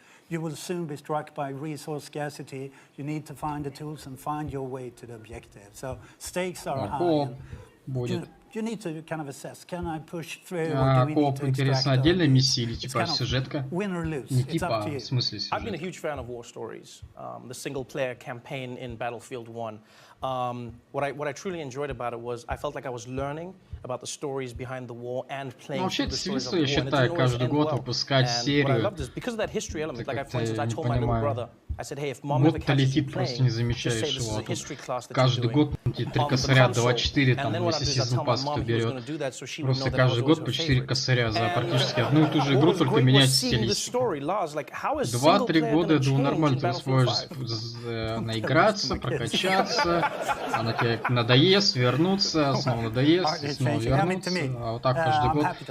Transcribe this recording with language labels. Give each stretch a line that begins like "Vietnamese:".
English: You will soon be struck by resource scarcity. You need to find the tools and find your way to the objective. So stakes are high. You need to kind of assess. Can I push through?
Russian: Коп, интересно, отдельная миссия или типа сюжетка? Не типа, в смысле сюжетка.
English: I've been a huge fan of war stories. The single-player campaign in Battlefield 1. What I truly enjoyed about it was I felt like I was learning about the stories behind the war and playing through the stories of the war.
Russian: Я считаю, каждый год выпускать серию.
English: Because of that history element, like for instance, I told my little brother, I said, hey, if mom ever catches you playing, just say this is a history class that you're doing.
Russian: Каждый год 3 косаря, 2 там, если сезон пасс кто берет. Просто каждый год по 4 косаря за практически одну и ту же игру, только менять стилистику. 2-3 года, я думаю, нормально ты сможешь наиграться, прокачаться, она тебе надоест, вернуться, снова надоест, снова вернуться, а вот так каждый год.